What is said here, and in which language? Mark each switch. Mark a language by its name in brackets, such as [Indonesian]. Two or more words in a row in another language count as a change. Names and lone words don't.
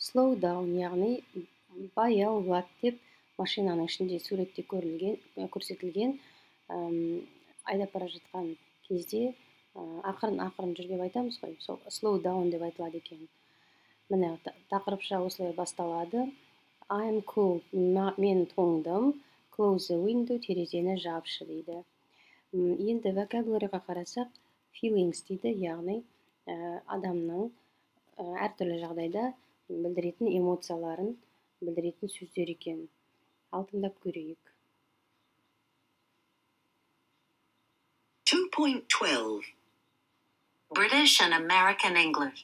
[English] slow down [Kazakh] яғни баяулат деп машинаның ішінде суретте көрсетілген айдап бара жатқан кезде ақырын жүр деп айтамыз ғой. Сол [English] slow down [Kazakh] деп айтылады екен. Міне тақырыпша осылай басталады. [English] I'm cold. [Kazakh] Мен тоңдым. [English] Close the window. [Kazakh] Терезені жапшы дейді. Енді vocabularyға қарасақ, feelings дейді, яғни адамның әртүрлі жағдайда білдіретін эмоцияларын білдіретін сөздер екен. Ал тыңдап көрейік. [English] 2.12 British and American English.